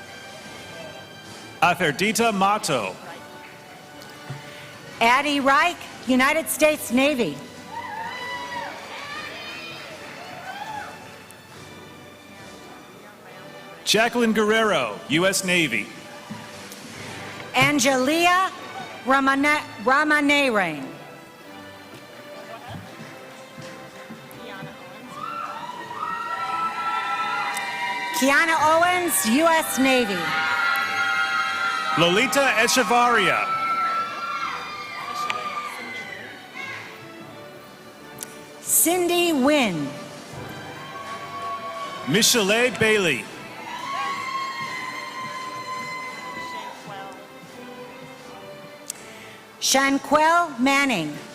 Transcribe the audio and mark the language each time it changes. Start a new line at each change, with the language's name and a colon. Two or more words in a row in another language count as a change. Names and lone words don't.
English: Atherdita Mato. Addie Reich, United States Navy. Jacqueline Guerrero, U.S. Navy. Angelia Ramanerain. Kiana Owens, U.S. Navy. Lolita Echevarria. Cindy Wynn. Michelet Bailey. Shanquel Manning.